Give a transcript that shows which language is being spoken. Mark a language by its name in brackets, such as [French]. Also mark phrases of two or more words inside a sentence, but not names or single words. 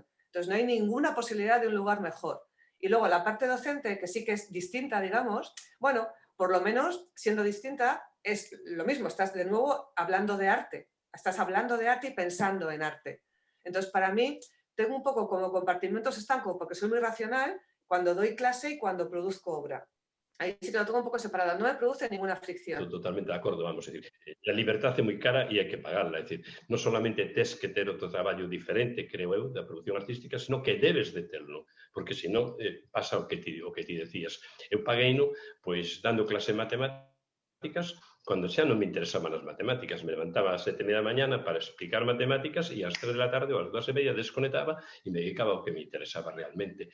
[Spanish] Entonces no hay ninguna posibilidad de un lugar mejor. Y luego la parte docente, que sí que es distinta, digamos, bueno, por lo menos siendo distinta es lo mismo, estás de nuevo hablando de arte, estás hablando de arte y pensando en arte. Entonces para mí tengo un poco como compartimentos estancos porque soy muy racional cuando doy clase y cuando produzco obra. [Galician] Aí sí que lo tengo un pouco separado, non me produce ninguna fricción. Estou totalmente de acordo, vamos a decir, a liberdade é moi cara e hai que pagarla, é dicir, non solamente tes que ter outro traballo diferente, creo eu, da produción artística, sino que debes de terlo, porque senón pasa o que ti decías. Eu pagueino, pois, dando clase de matemáticas, cando xa non me interesaban as matemáticas, me levantaba ás 7:30 da mañana para explicar matemáticas e ás 3 da tarde ou ás 2:30 desconectaba e me dedicaba ao que me interesaba realmente.